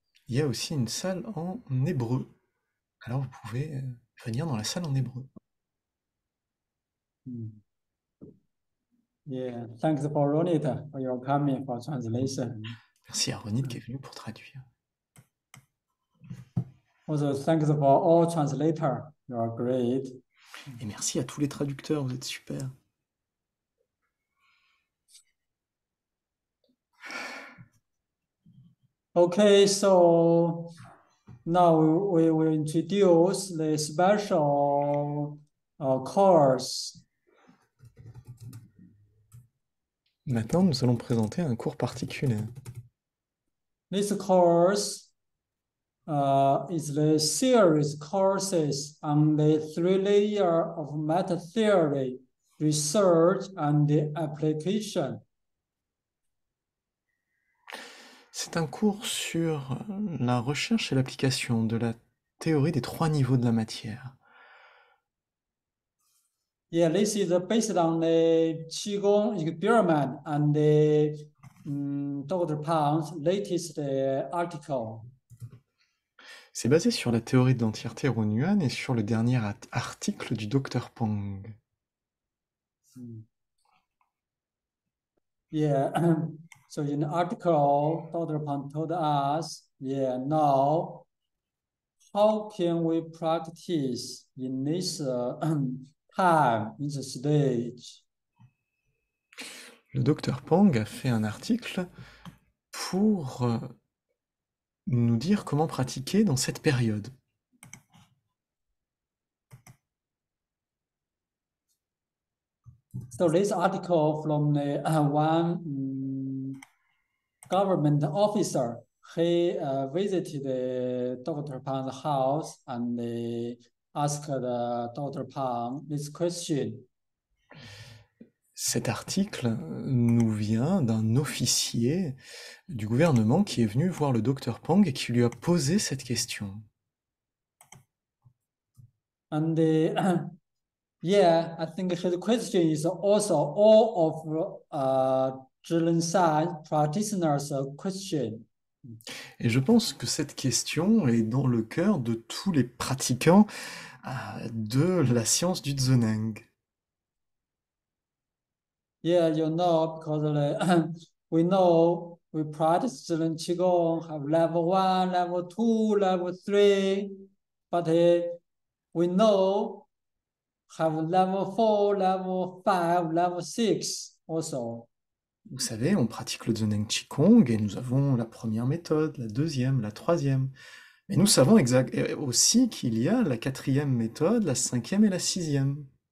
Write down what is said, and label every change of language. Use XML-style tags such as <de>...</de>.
<fr>Il y a aussi une salle en hébreu. Alors vous pouvez venir dans la salle en hébreu.</fr> <en>Yeah, thanks for Ronita for your coming for translation.</en> <fr>Merci à Ronit qui est venu pour traduire.</fr> <en>Also, thanks for all translators. You are great.</en> <fr>Et merci à tous les traducteurs, vous êtes super.</fr> <en>Okay, so now we will introduce the special course.</en> <fr>Maintenant, nous allons présenter un cours particulier.</fr> <en>This course is the series courses on the 3 layers of meta theory, research, and the application.</en> <fr>C'est un cours sur la recherche et l'application de la théorie des 3 niveaux de la matière.</fr> <en>Yeah, this is based on the Qigong experiment and the Dr. Pang's latest article.</en> <fr>C'est basé sur la théorie de l'entièreté Ron et sur le dernier article du Dr Pang.</fr> <en>Yeah, so in the article, Dr. Pang told us, yeah, now how can we practice in this time, in this stage?</en> <fr>Le Dr Pang a fait un article pour nous dire comment pratiquer dans cette période.</fr> <en>So this article from the one government officer, he visited Dr. Pang's house and asked Dr. Pang this question.</en> <fr>Cet article nous vient d'un officier du gouvernement qui est venu voir le Dr Pang et qui lui a posé cette question.</fr> <en>And yeah, I think his question is also all of Zhilen San practitioners' question.</en> <fr>Et je pense que cette question est dans le cœur de tous les pratiquants de la science du Zheneng.</fr> <en>Yeah, you know, because we know we practice Zhilen Qigong, have level 1, level 2, level 3, but we know have level 4, level 5, level 6 also.</en> <fr>Vous savez, on pratique le Zheneng Qigong et nous avons la première méthode, la deuxième, la troisième. Mais nous savons aussi qu'il y a la quatrième méthode, la cinquième et la sixième.</fr>